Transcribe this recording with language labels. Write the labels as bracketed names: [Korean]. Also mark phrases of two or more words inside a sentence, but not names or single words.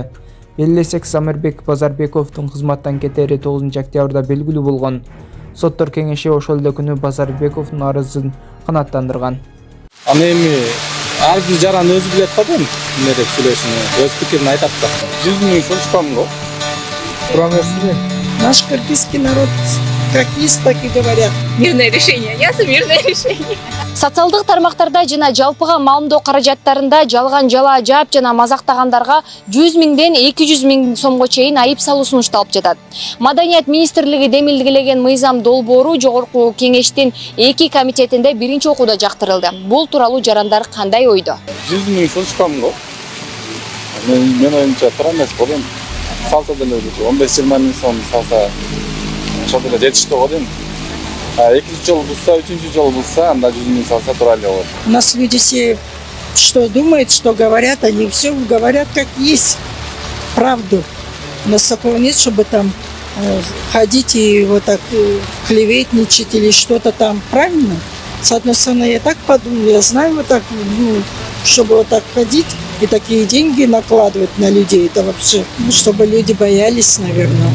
[Kyrgyz] Белгилесек, Замирбек Базарбековдун кызматтан кетери 9-октябрда белгилүү болгон. Соттор кеңеши ошол эле күнү Базарбековдун арызын канааттандырган. Аны эми ар бир жаран өзү билет да бул эмне деп сүйлөшүнү, өз пикирин айтат да. 100 000 сом чыккан го. Тура берсиңер. [Russian] Наш кыргызский народ как есть, так и говорят. Мирное решение, ясно, мирное решение. [Kyrgyz] Социалдык тармактарда жана жалпыга маалымдоо каражаттарында жалган жала жаап жана мазактагандарга 100 000ден 200 000 сомго чейин айып салуу сунушталып жатат. Маданият министрлиги демилгилеген мыйзам долбоору жогорку кеңештин 2 комитетинде биринчи окууда жактырылды. Бул тууралуу жарандар кандай ойдо? 100 000 сом чыккан го. Мен оюмча туура эмес болду. Салса деле 15-20 000 сом салса ошол деле жетиштүү го дейм. Экинчи жолу булса, үчүнчү жолу булса, анда 100 000 салса туура эле болот. [Russian] У нас люди все что думают, что говорят, они все говорят как есть, правду. У нас такого нет, чтобы там ходить и вот так клеветничать или что-то там, правильно? С одной стороны, я так подумала, я знаю вот так, чтобы вот так ходить и такие деньги накладывать на людей, это вообще, чтобы люди боялись, наверное.